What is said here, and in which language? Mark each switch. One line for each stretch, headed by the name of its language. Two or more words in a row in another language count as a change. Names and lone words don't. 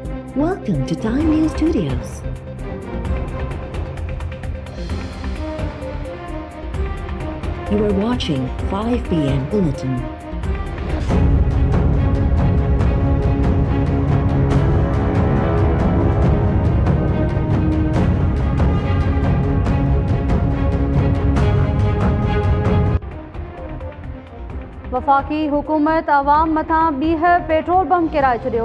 English: Welcome to Time News Studios. You are watching 5 p.m. Bulletin.
Sindhi: वफाकी हुकूमत आवाम मथां ॿीहर
English: petrol pump
Sindhi: किराए छॾियो।